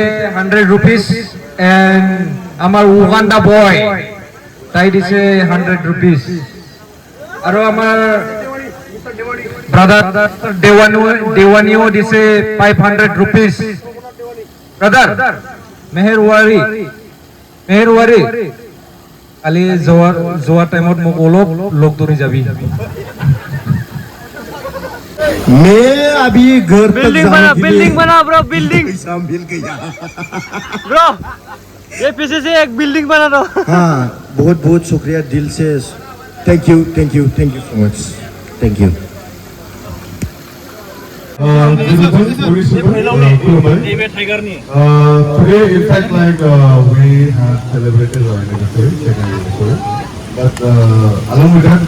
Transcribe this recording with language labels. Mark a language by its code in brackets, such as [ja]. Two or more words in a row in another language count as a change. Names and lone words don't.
[as] 100 rupees এণ্ড আমাৰ উগান্ডা বয় তাই দিছে 100 rupees আৰু আমাৰ ব্ৰাদাৰ দেৱানিও দিছে 500 rupees ব্ৰাদাৰ মেহেৰৱাৰী কালি যোৱা টাইমত মোক অলপ লগ ধৰি যাবি [hi] मैं अभी घर तक बिल्डिंग बना ब्रो बिल्डिंग पैसा मिल गया ब्रो ये पीछे से एक बिल्डिंग बना दो हाँ बहुत बहुत शुक्रिया दिल से [en] thank you so much thank you Today, in fact, like we have celebrated our anniversary, second anniversary. But along with that,